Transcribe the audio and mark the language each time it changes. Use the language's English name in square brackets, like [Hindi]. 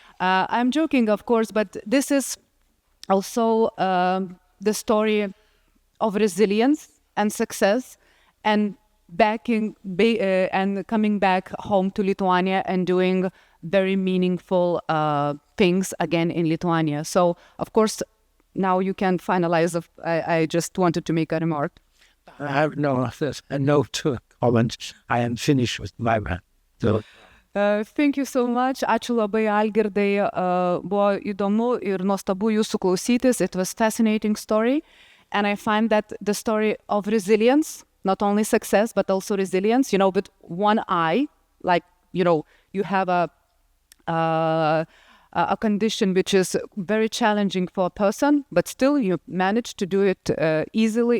[English] I'm joking, of course, but this is also the story of resilience and success and and coming back home to Lithuania and doing very meaningful things again in Lithuania. So, of course, now you can finalize. I just wanted to make a remark. I have no to comment. I am finished with my man. So. Thank you so much. [Lithuanian] Ačiū labai, Algirdai. Buvo įdomu ir nuostabu jūsų klausytis. [English] It was a fascinating story. And I find that the story of resilience, not only success, but also resilience, with one eye, like, you have a a condition which is very challenging for a person, but still you managed to do it easily.